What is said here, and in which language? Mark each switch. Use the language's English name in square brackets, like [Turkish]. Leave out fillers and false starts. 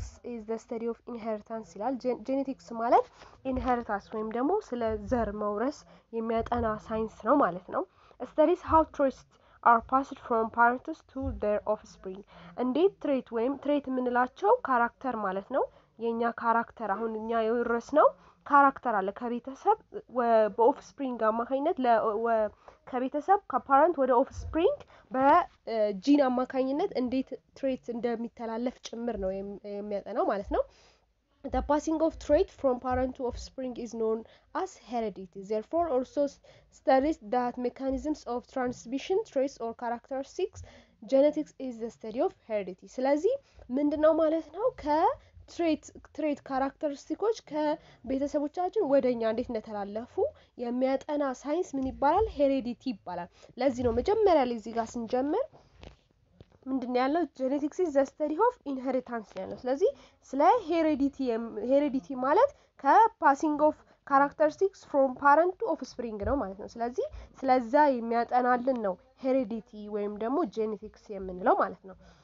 [English] ኢዝ ዘ ስተዲ ኦፍ ኢንሄሪታንስ [Amharic] ይላል። ጄኔቲክስ ማለት ኢንሄሪታንስ ወይም ደግሞ ስለ ዘር መውረስ የሚያጠና ሳይንስ ነው ማለት ነው። ስተዲስ ሃው ትሬትስ [English] are passed from parents to their offspring [Amharic] እንዴት ትሬት የምንላቸው ካራክተር ማለት ነው። የኛ ካራክተር አሁን እኛ የወረስነው ካራክተር አለ ከቤተሰብ በኦፍስፕሪንግ አማካኝነት ከቤተሰብ ከፓረንት ወደ ኦፍስፕሪንግ በጂን አማካኝነት እንዴት ትሬት እንደሚተላለፍ ጭምር ነው የሚያጠናው ማለት ነው። [English] The passing of trait from parent to offspring is known as heredity. Therefore, also studies that mechanisms of transmission, traits or characteristics. Genetics is the study of heredity. [Amharic] ስለዚህ ምንድነው ማለት ነው ከትሬት ካራክተሪስቲኮች ከቤተሰቦቻችን ወደኛ እንዴት እንደተላለፉ የሚያጠና ሳይንስ ምን ይባላል? ሄሬዲቲ ይባላል። ለዚህ ነው መጀመሪያ ላይ እዚህ ጋር ስንጀምር ምንድነው ያለው? [English] ጄኔቲክስ ኢዝ ዘ ስተዲ ኦፍ ኢንሄሪታንስ [Amharic] ያለው። ስለዚህ ስለ ሄሬዲቲ ማለት [English] ከፓሲንግ ኦፍ ካራክተሪስቲክስ ፍሮም ፓረንት ቱ ኦፍስፕሪንግ [Amharic] ነው ማለት ነው። ስለዚህ ስለዛ የሚያጠናልን ነው ሄሬዲቲ ወይም ደግሞ ጄኔቲክስ የምንለው ማለት ነው።